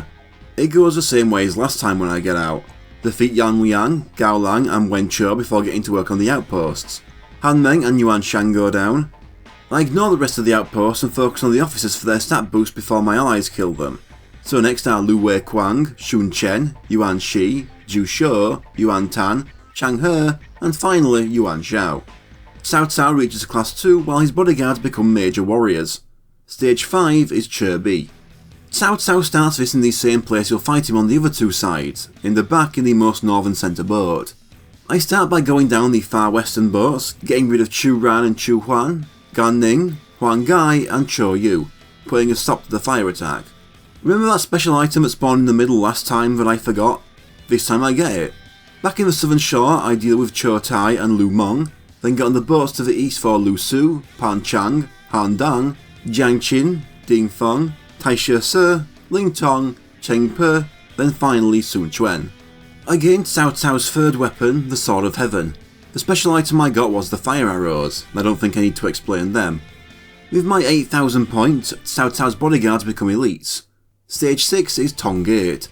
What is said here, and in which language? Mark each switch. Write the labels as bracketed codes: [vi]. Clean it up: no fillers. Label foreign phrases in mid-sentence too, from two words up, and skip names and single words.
[en] It goes the same way as last time when I get out. Defeat Yan Liang, Gao Lang and Wen Chou before getting to work on the outposts. Han Meng and Yuan Shang go down. I ignore the rest of the outposts and focus on the officers for their stat boost before my allies kill them. So next are Lu Wei Kuang, Xun Chen, Yuan Shi, Zhu Shou, Yuan Tan, Chang He, and finally Yuan Xiao. Cao Cao reaches class 2 while his bodyguards become major warriors. Stage 5 is Che Bi. Cao Cao starts this in the same place you'll fight him on the other two sides, in the back in the most northern centre boat. I start by going down the far western boats, getting rid of Chu Ran and Chu Huan, Gan Ning, Huang Gai and Chou Yu, putting a stop to the fire attack. Remember that special item that spawned in the middle last time that I forgot? This time I get it. Back in the southern shore I deal with Chou Tai and Lu Meng, then get on the boats to the east for Lu Su, Pan Chang, Han Dang, Jiang Qin, Ding Feng, Taishe Se, Ling Tong, Cheng Pe, then finally Sun Quan. I gained Cao Cao's third weapon, the Sword of Heaven. The special item I got was the fire arrows, I don't think I need to explain them. With my 8,000 points, Cao Cao's bodyguards become elites. Stage 6 is Tong Gate.